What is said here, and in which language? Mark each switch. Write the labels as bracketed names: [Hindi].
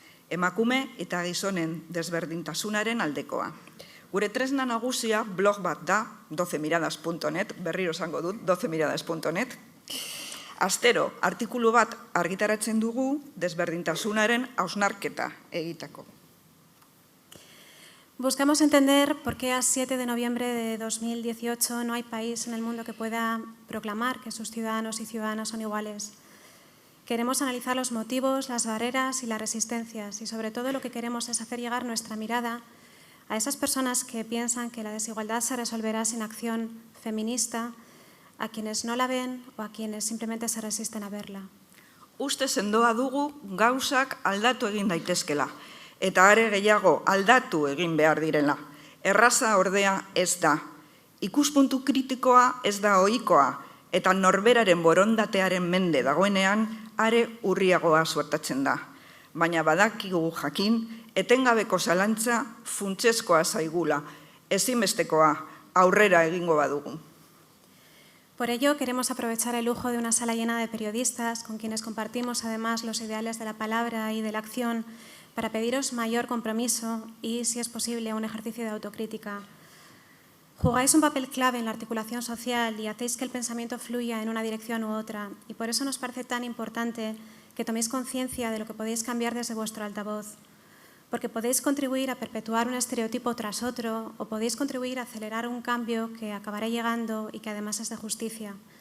[Basque] Emakume eta gizonen desberdintasunaren aldekoa. Gure tresna nagusia blog bat da, 12miradas.net, berriro esango dut, 12miradas.net. Astero, artikulu bat argitaratzen dugu desberdintasunaren hausnarketa egiteko. [Spanish] Buscamos entender por qué a 7 de noviembre de 2018 no hay país en el mundo que pueda proclamar que sus ciudadanos y ciudadanas son iguales. Queremos analizar los motivos, las barreras y las resistencias, y sobre todo lo que queremos es hacer llegar nuestra mirada a esas personas que piensan que la desigualdad se resolverá sin acción feminista, a quienes no la ven o a quienes simplemente se resisten a verla. [Basque] Uste sendoa dugu gauzak aldatu egin daitezkela, eta are gehiago aldatu egin behar direla. Erraza ordea ez da. Ikuspuntu kritikoa ez da ohikoa, eta norberaren borondatearen mende dagoenean are urriagoa suertatzen da. Baina badakigu jakin, etengabeko zalantza funtsezkoa zaigula, ezinbestekoa aurrera egingo badugu. [Spanish] Por ello, queremos aprovechar el lujo de una sala llena de periodistas, con quienes compartimos además los ideales de la palabra y de la acción, para pediros mayor compromiso y, si es posible, un ejercicio de autocrítica. Jugáis un papel clave en la articulación social y hacéis que el pensamiento fluya en una dirección u otra, y por eso nos parece tan importante que toméis conciencia de lo que podéis cambiar desde vuestro altavoz, porque podéis contribuir a perpetuar un estereotipo tras otro o podéis contribuir a acelerar un cambio que acabará llegando y que además es de justicia.